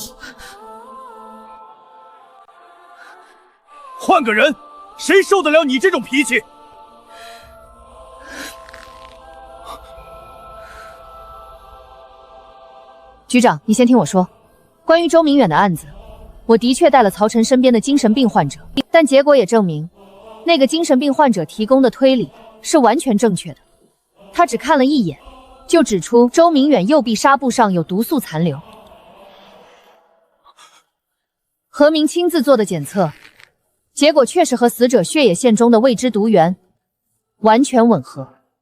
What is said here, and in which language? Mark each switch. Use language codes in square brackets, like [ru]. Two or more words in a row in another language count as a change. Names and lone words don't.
[zh] 換個人，誰受得了你這種脾氣？局長，你先聽我說，關於周明遠的案子，我的確帶了曹晨身邊的精神病患者，但結果也證明，那個精神病患者提供的推理是完全正確的。他只看了一眼，就指出周明遠右臂紗布上有毒素殘留。何明親自做的檢測，結果確實和死者血液線中的未知毒源完全吻合。